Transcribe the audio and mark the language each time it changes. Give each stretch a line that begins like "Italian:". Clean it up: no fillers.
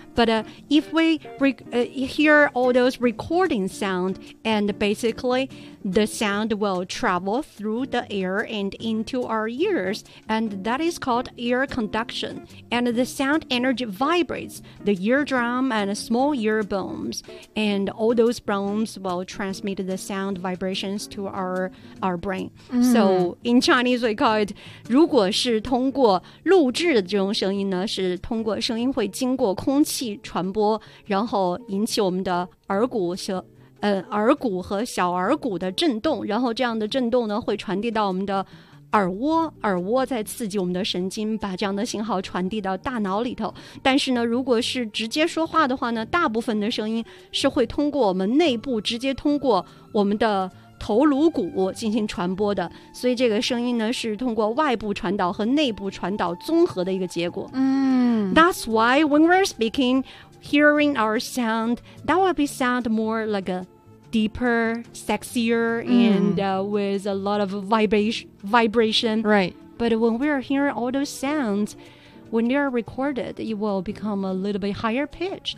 English: But if we hear all those recording sound, and basically the sound will travel through the air and into our ears, and that is called ear conduction. And the sound energy vibrates the eardrum and small ear bones, and all those bones will transmit the sound vibrations to our brain. So in Chinese we call it
Chinese: 如果是通过录制的这种声音呢，是通过声音会经过空气传播，然后引起我们的耳骨和小耳骨的震动，然后这样的震动呢会传递到我们的耳蜗，耳蜗在刺激我们的神经，把这样的信号传递到大脑里头。但是呢，如果是直接说话的话呢，大部分的声音是会通过我们内部，直接通过我们的头颅骨进行传播的，所以这个声音呢是通过外部传导和内部传导综合的一个结果。
English: That's why when we're speaking, hearing our sound, that will be sound more like a deeper, sexier, and with a lot of vibration. Right. But when we're hearing all those sounds,when they are recorded, it will become a little bit higher pitched.